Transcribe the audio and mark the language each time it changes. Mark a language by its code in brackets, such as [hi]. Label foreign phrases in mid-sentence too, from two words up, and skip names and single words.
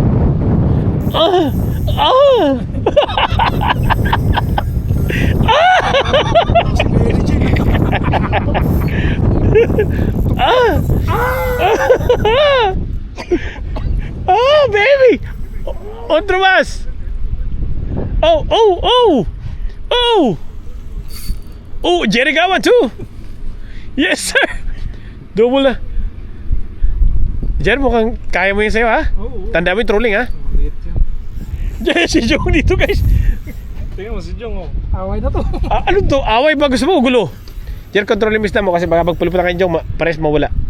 [en] Oh, baby! [es] Otro más! [en] Oh, Jerry got one too! Yes, sir! Double na. [tl] Jerry, mukhang kaya mo yun sa'yo, ha? Oo. Tanda mo yung trolling, ha? Maliit yan. Jerry, si Jong dito, guys. Tingnan mo si Jong, oh. Away na to. Ano to? Away ba? Gusto mo? Gulo? Jerry, control yung mista mo kasi baka pagpuluputan kayo Jong, pares mawala.